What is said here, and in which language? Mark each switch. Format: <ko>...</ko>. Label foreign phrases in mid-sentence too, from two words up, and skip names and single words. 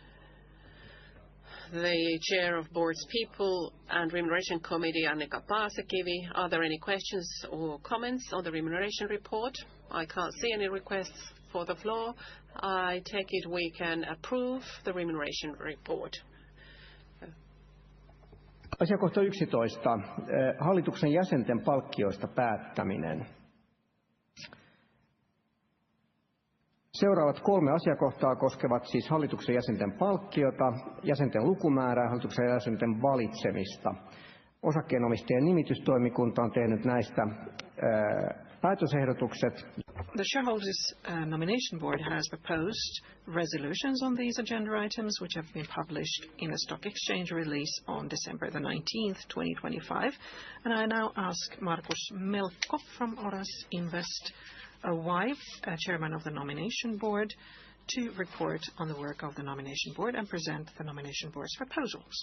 <en>The Chair of Board's People and Remuneration Committee, Annika Paasikivi. Are there any questions or comments on the remuneration report? I can't see any requests for the floor. I take it we can approve the remuneration report.</en> <fi>Asiakohta 11. Hallituksen jäsenten palkkioista päättäminen. Seuraavat 3 asiakohtaa koskevat siis hallituksen jäsenten palkkiota, jäsenten lukumäärää, hallituksen jäsenten valitsemista. Osakkeenomistajan nimitystoimikunta on tehnyt näistä päätösehdotukset.</fi> <en>The shareholders' nomination board has proposed resolutions on these agenda items, which have been published in a stock exchange release on December the 19th, 2025. And I now ask Markus Melkko from Oras Invest Oy, chairman of the nomination board, to report on the work of the nomination board and present the nomination board's proposals.</en>